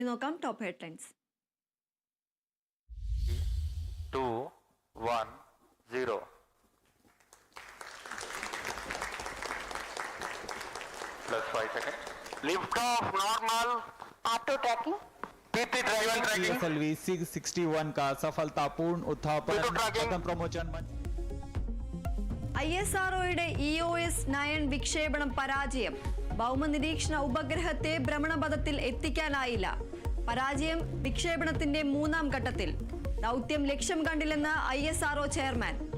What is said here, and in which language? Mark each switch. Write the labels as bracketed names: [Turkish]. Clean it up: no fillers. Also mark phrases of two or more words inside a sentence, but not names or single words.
[Malayalam] നോക്കാം [English] top headlines. 2 1 0 plus 5 seconds. Lift off normal. auto tracking PT tracking. [Hindi] PSLV 661 का सफलतापूर्ण उत्थापन प्रथम प्रमोचन [Malayalam] ISROയുടെ EOS 9 വിക്ഷേപണം പരാജയം. ഭൗമനിരീക്ഷണ ഉപഗ്രഹത്തെ ഭ്രമണപഥത്തിൽ എത്തിക്കാനായില്ല. പരാജയം വിക്ഷേപണത്തിന്റെ 3ാം ഘട്ടത്തിൽ. ദൗത്യം ലക്ഷ്യം കണ്ടില്ലെന്ന് ISRO ചെയർമാൻ.